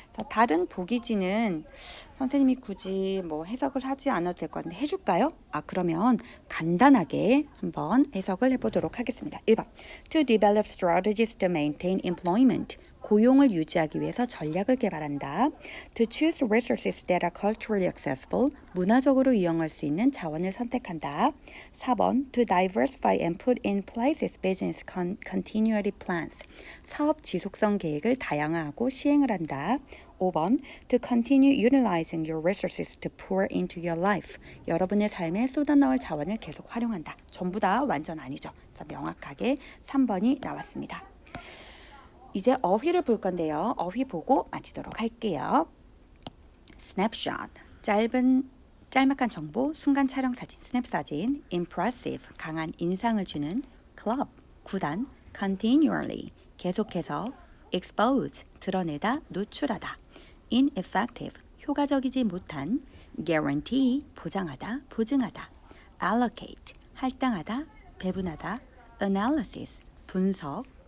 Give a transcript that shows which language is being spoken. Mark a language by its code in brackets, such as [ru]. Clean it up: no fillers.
[ko] 다른 보기지는 선생님이 굳이 해석을 하지 않아도 될 것 같은데 해줄까요? 그러면 간단하게 한번 해석을 해보도록 하겠습니다. [en] 1번 To develop strategies to maintain employment [ko] 고용을 유지하기 위해서 전략을 개발한다. [en] To choose resources that are culturally accessible [ko] 문화적으로 이용할 수 있는 자원을 선택한다. [en] 4번 To diversify and put in place its business continuity plans [ko] 사업 지속성 계획을 다양화하고 시행을 한다. [en] 5번 To continue utilizing your resources to pour into your life [ko] 여러분의 삶에 쏟아넣을 자원을 계속 활용한다. 전부 다 완전 아니죠. 그래서 명확하게 3번이 나왔습니다. 이제 어휘를 볼 건데요. 어휘 보고 마치도록 할게요. snapshot, 짤막한 정보, 순간 촬영 사진, 스냅 사진, impressive, 강한 인상을 주는 club, 구단, continually, 계속해서 expose, 드러내다, 노출하다, ineffective, 효과적이지 못한, guarantee, 보장하다, 보증하다, allocate, 할당하다, 배분하다, analysis, 분석,